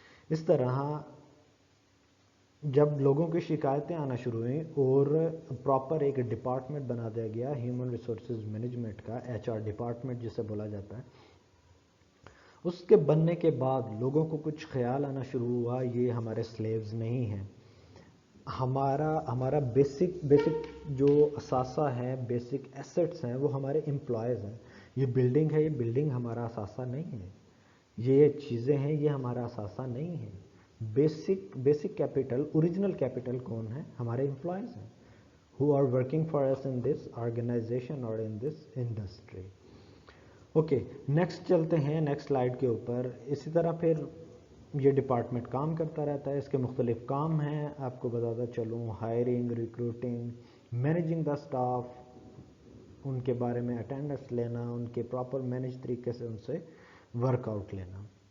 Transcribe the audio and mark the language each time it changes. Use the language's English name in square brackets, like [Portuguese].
[Urdu] اس طرح جب لوگوں کی شکایتیں آنا شروع ہوئیں اور پراپر ایک ڈپارٹمنٹ بنا دیا گیا ہیومن ریسورسز مینجمنٹ کا، ایچ آر ڈپارٹمنٹ جسے بولا جاتا ہے، اس کے بننے کے بعد لوگوں کو کچھ خیال آنا شروع ہوا، یہ ہمارے سلیوز نہیں ہیں، ہمارا بیسک جو اثاثہ ہے، بیسک ایسٹس ہیں، وہ ہمارے امپلائیز ہیں. یہ بلڈنگ ہے، یہ بلڈنگ ہمارا اثاثہ نہیں ہے، یہ چیزیں ہیں، یہ ہمارا اثاثہ نہیں ہے. بیسک کیپٹل، اوریجنل کیپٹل کون ہے؟ ہمارے امپلائیز ہیں [English] who are working for us in this organization or in this industry. [Urdu] Okay next چلتے ہیں نیکسٹ سلائیڈ کے اوپر. اسی طرح پھر یہ ڈپارٹمنٹ کام کرتا رہتا ہے. اس کے مختلف کام ہیں, آپ کو بتاتا چلوں. Hiring, recruiting, managing the staff, ان کے بارے میں اٹینڈنس لینا, ان کے پراپر مینیج طریقے سے ان سے ورک آؤٹ لینا.